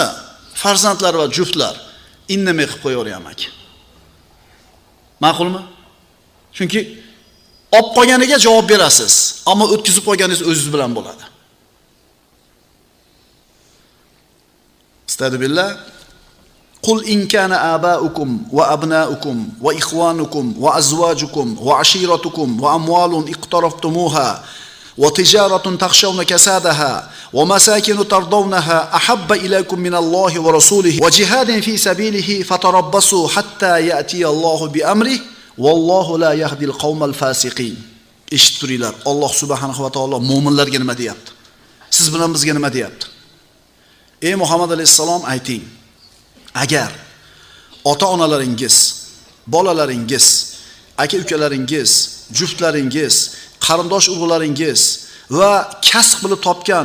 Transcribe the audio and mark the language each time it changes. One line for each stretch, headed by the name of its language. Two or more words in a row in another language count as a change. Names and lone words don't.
Uzbek: Farzandlar va juftlar indamay qilib qo'yaveryamak. Ma'qulmi? Chunki olib qolganiga javob berasiz, ammo o'tkazib qo'yganingiz o'zingiz bilan bo'ladi. Astagfirullah.
Arabic: قل إن كان آباؤكم وأبناؤكم وإخوانكم وأزواجكم وعشيرتكم وأموال اقترفتموها وتجارة تخشون كسادها ومساكن ترضونها أحب إليكم من الله ورسوله وجهاد في سبيله فتربصوا حتى يأتي الله بأمره والله لا يهدي القوم الفاسقين.
Uzbek: Eshitturinglar, Alloh
Arabic: سبحانه وتعالى
Uzbek: mu'minlarga nima deyapti? Siz bilan bizga nima deyapti? Ey Muhammad alayhisalom, ayting. Agar ota-onalaringiz, bolalaringiz, aka-ukalaringiz, juftlaringiz, qarindosh urug'laringiz va kasb qilib topgan